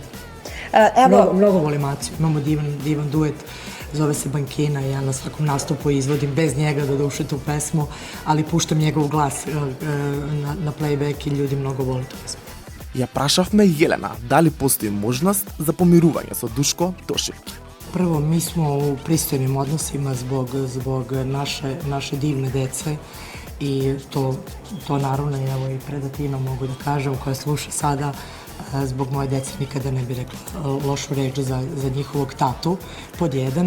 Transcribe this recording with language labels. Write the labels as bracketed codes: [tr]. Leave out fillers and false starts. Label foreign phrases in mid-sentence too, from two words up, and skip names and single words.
[sr] Mnogo volim Aciju, imamo divan duet, zove se Bankina i ja na svakom nastupu izvodim bez njega do duše tu pesmu, ali puštam njegov glas na playback i ljudi mnogo vole tu pesmu. [mk] Ја прашавме Јелена дали постои можност за помирување со Душко Тошевски. [sr] Prvo, mi smo u pristojnim odnosima zbog naše divne dece i to naravno evo i pred Atinom mogu da kažem, koja sluša sada, zbog moje dece nikada ne bi rekla lošu reč za njihovog tatu, pod jedan.